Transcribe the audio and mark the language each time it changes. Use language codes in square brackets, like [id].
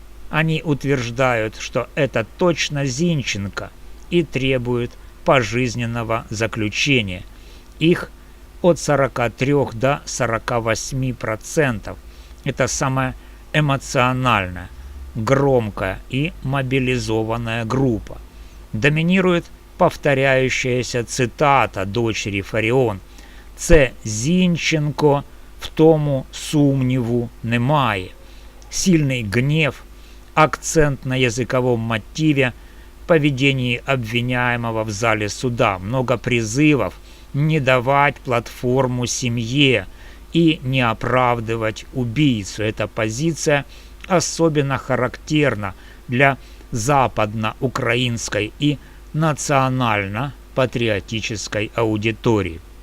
[ru] Они утверждают, что это точно Зинченко и требуют пожизненного заключения. Их от 43 до 48%. Это самая эмоциональная, громкая и мобилизованная группа. Доминирует повторяющаяся цитата дочери Фаріон: [uk] «Це Зінченко, в тому сумніву немає». [ru] Сильный гнев, акцент на языковом мотиве, поведении обвиняемого в зале суда, много призывов не давать платформу семье и не оправдывать убийцу. Эта позиция особенно характерна для западноукраинской и национально-патриотической аудитории.